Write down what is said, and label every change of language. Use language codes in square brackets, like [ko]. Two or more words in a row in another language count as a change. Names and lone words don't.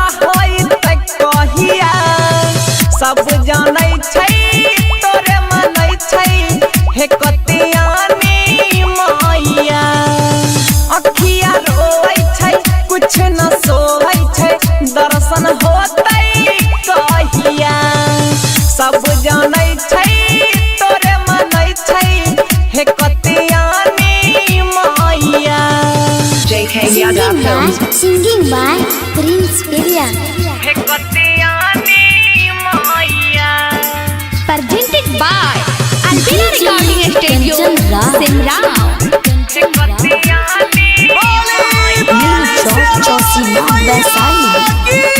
[mai] होइतै कहिया सब जानै छै तोरे मनै छै हे कतियानी मैया अखिया रोबै छै कुछ न सोहै छै दर्शन होतै कहिया सब जानै छै तोरे मनै छै हे कतियानी मैया JK Yadav Films [en] Singing by Prince Piria [mai] हे कतियानी मैया [en] Presented by Albina Recording Studio Simra Nim Chowk Chowsima Vaisali